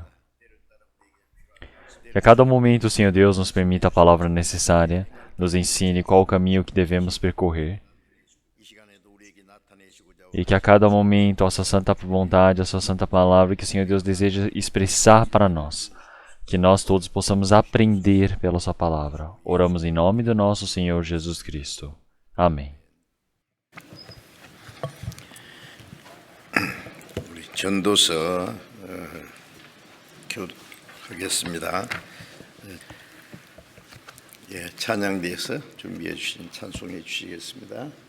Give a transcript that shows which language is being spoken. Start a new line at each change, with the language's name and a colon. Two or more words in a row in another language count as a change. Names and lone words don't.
Portuguese: Que a cada momento o Senhor Deus nos permita a palavra necessária, nos ensine qual o caminho que devemos percorrer, e que a cada momento a sua santa vontade, a sua santa palavra que o Senhor Deus deseja expressar para nós, que nós todos possamos aprender pela sua palavra. Oramos em nome do nosso Senhor Jesus Cristo. Amém.
Korean: 우리 전도서 교독하겠습니다. 찬양대에서 준비해 주신 찬송해 주시겠습니다.